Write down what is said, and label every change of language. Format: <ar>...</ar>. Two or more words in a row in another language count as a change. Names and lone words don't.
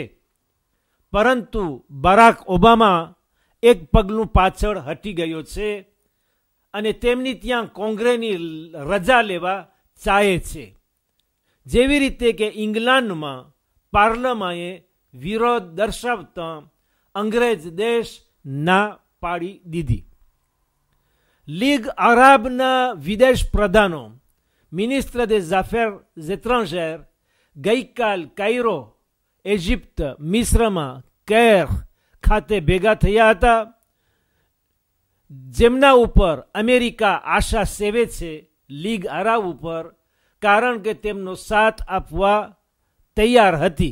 <gu>પરંતુ બરાક ઓબામા એક પગલું પાછળ હટી ગયો છે અને તેમની ત્યાં કોંગ્રેસની રજા લેવા ચાહે છે. જેવી રીતે કે ઇંગ્લેન્ડમાં પાર્લામાએ વિરોધ દર્શાવતા અંગ્રેજ દેશ ના પાડી દીધી. લીગ અરબના વિદેશ પ્રધાનો</gu> <fr>ministre des Affaires étrangères</fr> <gu>ગઈકાલ કાયરો, ઇજિપ્ત, મિસ્રમાં કેર ખાતે ભેગા થયા હતા, જેમના ઉપર અમેરિકા આશા સેવે છે લીગ અરબ ઉપર, કારણ કે તેમનો સાથ આપવા તૈયાર હતી.</gu>